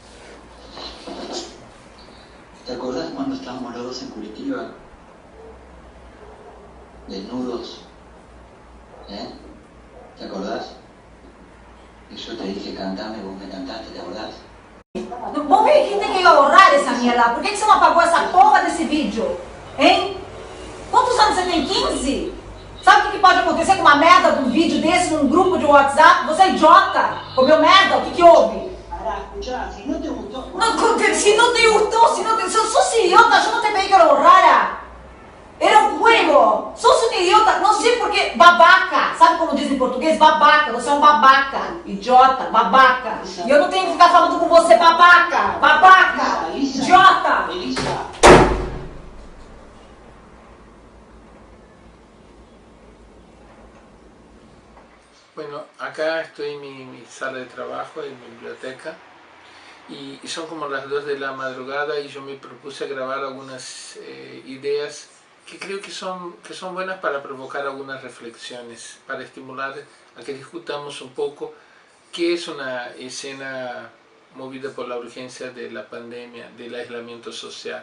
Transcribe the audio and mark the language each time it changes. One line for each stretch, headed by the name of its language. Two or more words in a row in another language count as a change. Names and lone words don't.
Spanish: ¿Te acordás cuando estábamos los dos en Curitiba? Desnudos. ¿Te acordás? Y yo te dije cantame, vos me cantaste, ¿te acordás? Vos me dijiste que iba a borrar
Portuguese: essa merda. Por que você não apagou essa porra desse vídeo? Hein? Quantos anos você tem? 15? Sabe o que pode acontecer com uma merda de um vídeo desse num grupo de WhatsApp? Você é idiota! Comeu merda? O que houve?
Spanish: Si no te gustó... Si no te gustó, si no te... Sos idiota, yo no te pedí que lo borrara. Era um juego.
Portuguese: Sos um idiota, não sei porque... Babaca. Sabe como diz em português? Babaca. Você é um babaca. Idiota. Babaca. E eu não tenho que ficar falando com você, babaca. Babaca. Idiota. Elisa.
Spanish: Bueno, acá estoy en mi sala de trabajo, en mi biblioteca, y son como las 2 de la madrugada y yo me propuse grabar algunas ideas que creo que son buenas para provocar algunas reflexiones, para estimular a que discutamos un poco qué es una escena movida por la urgencia de la pandemia, del aislamiento social.